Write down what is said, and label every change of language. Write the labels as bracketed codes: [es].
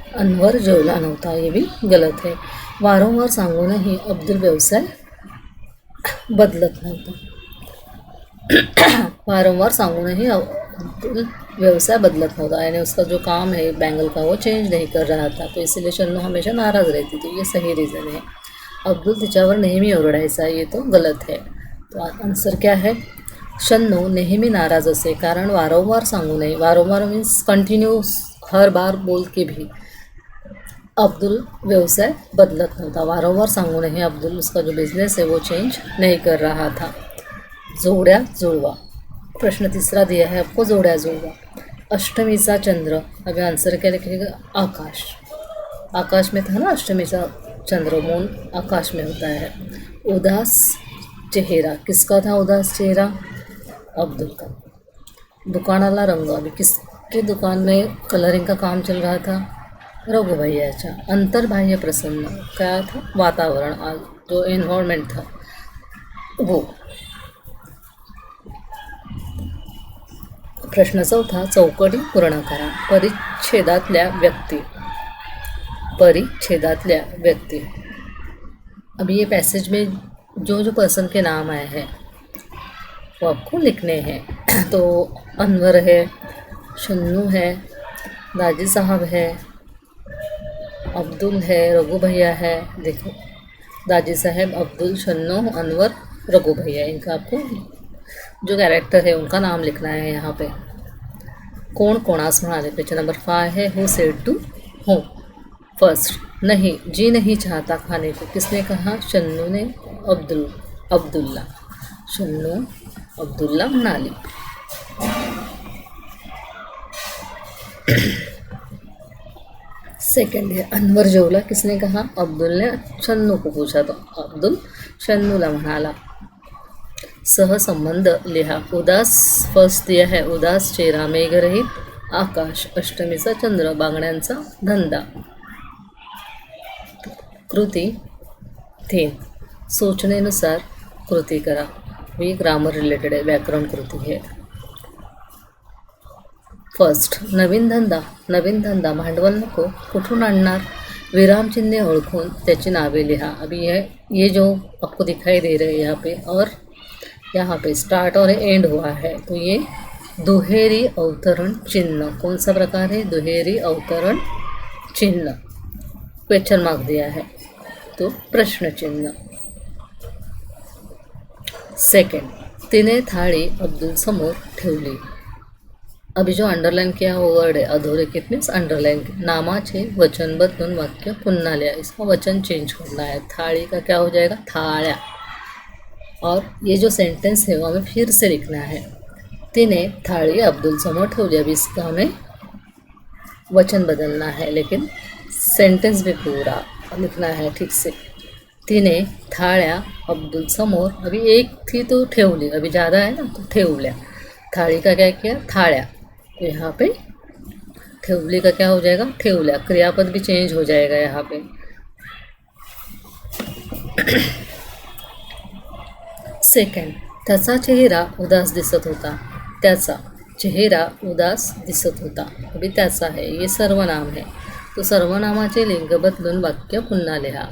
[mr] अनवर जेवला नव्हता, [hi] ये भी गलत है। [mr] वारंवार सांगूनही अब्दुल व्यवसाय बदलत नव्हता, [hi] वारंवार सांगूनही अब्दुल व्यवसाय बदलत नव्हता, यानी उसका जो काम है बैंगल का वो चेंज नहीं कर रहा था, तो इसीलिए शन्नू हमेशा नाराज़ रहती थी, ये सही रीज़न है। [mr] अब्दुल तिच्यावर नेहमी ओरडायचा, [hi] ये तो गलत है। तो आंसर क्या है? [mr] शन्नू नेहमी नाराज असे कारण वारंवार सांगू नये. [hi] वारंवार मीन्स कंटिन्यूस, हर बार बोल के भी. [mr] अब्दुल व्यवसाय बदलत नव्हता. वारंवार सांगूनही अब्दुल [hi] उसका जो बिझनेस है वो चेंज नहीं कर रहा था. [mr] जोड्या जुळवा. [hi] प्रश्न तीसरा दिया है आपको, [mr] जोड्या जुळवा. [hi] अष्टमीचा चंद्र, अभी आंसर क्या लिखिएगा, आकाश. आकाश में था ना अष्टमीचा चंद्र, मून आकाश में होता है. उदास चेहरा, किसका था उदास चेहरा, अब्दुल का. दुकानाला रंग, अभी किसके दुकान में कलरिंग का काम चल रहा था, रघु भैयाच्या. अंतर्बाह्य प्रसन्न, क्या था, वातावरण, जो एन्व्हायरमेंट था वो. [mr] प्रश्न चौथा, चौकटी पूर्ण करा. परिच्छेदातल्या व्यक्ती. परिच्छेदातल्या व्यक्ती. [hi] अभी ये पैसेज में जो जो पर्सन के नाम आए हैं वो आपको लिखने हैं. तो अनवर है, शन्नू है, दाजी साहब है, अब्दुल है, रघु भैया है. देखो, दाजी साहब, अब्दुल, शन्नू, अनवर, रघु भैया, इनका आपको जो कैरेक्टर है उनका नाम लिखना है यहाँ पे. [mr] कोण कोणास म्हणाले, [hi] पेज नंबर 5 है. [en] Who said to whom. [hi] फर्स्ट, नहीं, जी नहीं चाहता खाने को, किसने कहा, शन्नू ने अब्दुल्ला. [mr] शन्नू अब्दुल्ला म्हणाली. [hi] सेकंड है, [mr] अनवर जेवला, [hi] किसने कहा, अब्दुल ने शन्नू को पूछा तो [mr] अब्दुल शन्नूला म्हणाला. सहसंबंध लिहा. उदास फर्स्ट दिया है, उदास चेहरा, मेघरहित आकाश, अष्टमीचा चंद्र, बांगड्यांचा धंदा. कृती थीम, सोचनेनुसार कृती करा. [hi] ही ग्रामर रिलेटेड है, व्याकरण कृती है. [mr] फर्स्ट, नवीन धंदा, भांडवल नको, कुठून आणणार, विरामचिन्हे ओळखून त्याची नावे लिहा. [hi] अभी ये जो आपको दिखाई दे रहे हैं यहाँ पे, और यहाँ पे स्टार्ट और एंड हुआ है, तो ये दुहेरी अवतरण चिन्ह. कौन सा प्रकार है, दुहेरी अवतरण चिन्ह. क्वेश्चन मार्क दिया है तो प्रश्न चिन्ह. [mr] सेकंड, तिने थाळी अब्दुल समोर ठेवली. [hi] अभी जो अंडरलाइन किया वो वर्ड है अधोरेखित मीन्स अंडरलाइन. [mr] नामाचे वचन बदलून वाक्य पुन्हा लिहा. [hi] इसका वचन चेंज करना है. थाळी का क्या हो जाएगा, थाळ्या. और ये जो सेंटेंस है वो हमें फिर से लिखना है. [mr] तिने थाळी अब्दुल समोर ठेवली. [hi] अभी इसका हमें वचन बदलना है, लेकिन सेंटेंस भी पूरा लिखना है ठीक से. [mr] तिने थाळ्या अब्दुल समोर, [hi] अभी एक थी तो ठेवली, अभी ज़्यादा है ना तो ठेवल्या. थाली का क्या किया, थाळ्या. तो यहाँ पे ठेवली का क्या हो जाएगा, ठेवल्या. क्रियापद भी चेंज हो जाएगा यहाँ पे. [mr] सेकंड, त्याचा चेहरा उदास दिसत होता. त्याचा चेहरा उदास दिसत होता. [hi] अभी त्याचा है, ये सर्वनाम है, [mr] तो सर्वनामाचे लिंग बदलून वाक्य पुन्हा लिहा.